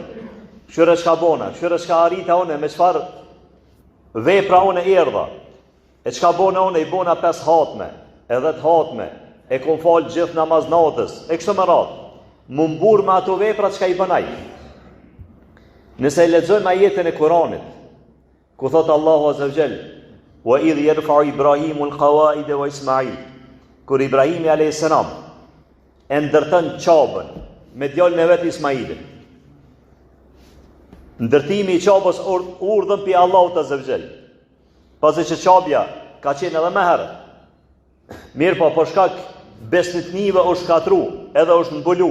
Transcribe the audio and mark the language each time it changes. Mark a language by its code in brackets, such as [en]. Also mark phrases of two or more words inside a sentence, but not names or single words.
[sq] Qyre s'ka bona, qyre s'ka arrita one, me qëfar vepra one erdha. E qka bona one, i bona 5 hatme, edhe 10 hatme, e kom falë gjithë namaz natës, e kështë më ratë. Më mbur me ato vepra qka i bënaj. Nëse e lexojmë ajetën e Kuranit, ku thotë Allahu [ar] عز وجل, وإذ يرفع إبراهيم القواعد وإسماعيل, [sq] kur Ibrahimi a.s. e ndërtën qabën me djalin e vet Ismailin. Ndërtimi i qabës urdhën pi Allahut [ar] عز وجل. [sq] Pasi që qabja ka qenë edhe më herët. Mirë po, për shkak besnitnive është shkatru, edhe është mbulu.